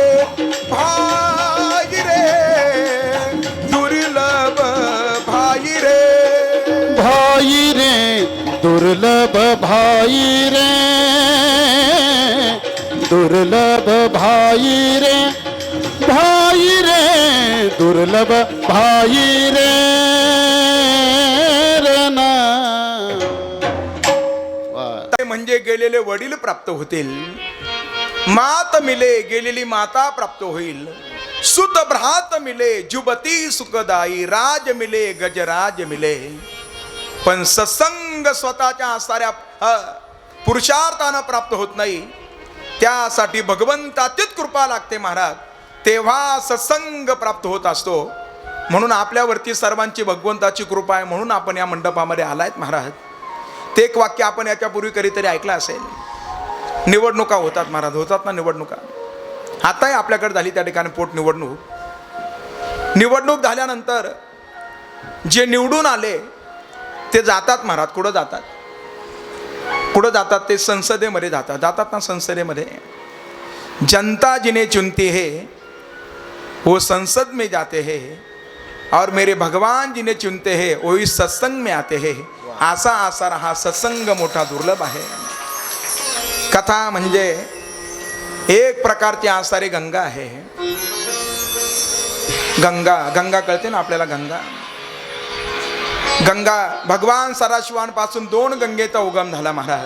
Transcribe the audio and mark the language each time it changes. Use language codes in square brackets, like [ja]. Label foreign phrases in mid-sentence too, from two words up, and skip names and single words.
[hi] भाई रे दुर्लभ भाई रे. भाई रे दुर्लभ भाई रे. दुर्लभ भाई रे दुर्लभ भाई रे ना. [mr] ते म्हणजे गेलेले वडील प्राप्त होतील, [hi] मात मिले [mr] गेलेली माता प्राप्त होईल, [hi] सुत भ्रात मिले जुबती सुखदाई, राज मिले गजराज मिले. [mr] पण सत्संग स्वतःच्या असणाऱ्या पुरुषार्थानं प्राप्त होत नाही. त्यासाठी भगवंताचीच कृपा लागते महाराज, तेव्हा सत्संग प्राप्त होत असतो. म्हणून आपल्यावरती सर्वांची भगवंताची कृपा आहे, म्हणून आपण या मंडपामध्ये आलायत महाराज. ते एक वाक्य आपण याच्यापूर्वी कधीतरी ऐकलं असेल. निवडणुका होतात महाराज, होतात ना निवडणुका. आताही आपल्याकडे झाली त्या ठिकाणी निवडणूक झाल्यानंतर जे निवडून आले ते जातात महाराज. कुठं जातात? ते संसदेमध्ये जातात ना. [hi] संसदेमध्ये जनता जिन्हें चुनती है वो संसद में जाते हैं, और मेरे भगवान जिन्हें चुनते हैं वो इस सत्संग में आते हैं. [mr] असा हा सत्संग मोठा दुर्लभ आहे. कथा म्हणजे एक प्रकारची आसारी गंगा आहे. गंगा कळते ना आपल्याला. गंगा भगवान सदाशिवांपासून 2 गंगेचा उगम झाला महाराज.